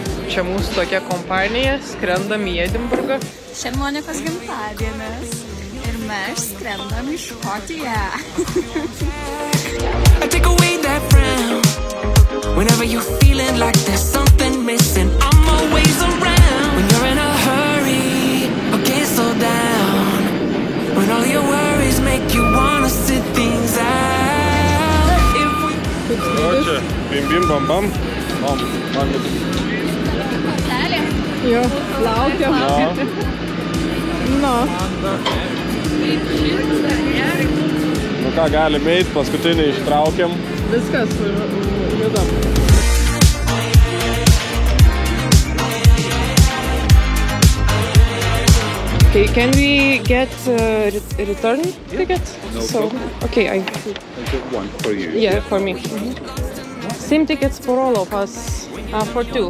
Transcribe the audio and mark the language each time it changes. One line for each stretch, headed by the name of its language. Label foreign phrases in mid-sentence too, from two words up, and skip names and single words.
Lithuanian: čia mūsų tokia kompanija, skrendam į Edinburgą. Šiandien Monikos gimtadienis ir mes skrendam į Škotiją.
English: I take away that frown. Whenever you're feeling like there's something missing, I'm always around. When you're in a hurry, okay, slow down. When all your worries make you wanna sit things out.
Lithuanian: O čia, bim bim bam bam. Jo, laukiam. No. Nu ką, galim eit, paskutinį ištraukiam. Viskas, judam.
English: Okay, can we get return ticket? No so, problem. okay, I took one for you. Yeah, for me. Same tickets for all of us, for two.